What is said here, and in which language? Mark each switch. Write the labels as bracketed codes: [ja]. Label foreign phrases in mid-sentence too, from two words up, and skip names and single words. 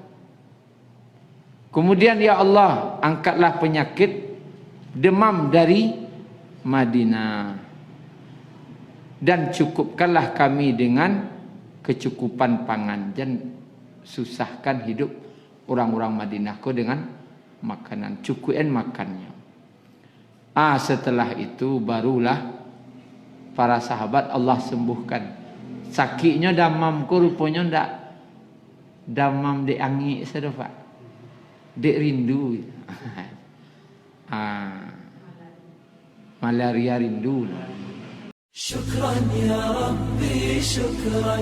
[id] Kemudian ya Allah, angkatlah penyakit demam dari Madinah dan cukupkanlah kami dengan kecukupan pangan, dan susahkan hidup orang-orang Madinah ko dengan makanan, cukupan makannya. Setelah itu barulah para sahabat Allah sembuhkan. [min] Sakitnya damam ko rupanya ndak damam de angin saja Pak. Dek rindu. Malaria rindu. [ar] Syukran ya Rabbi syukran.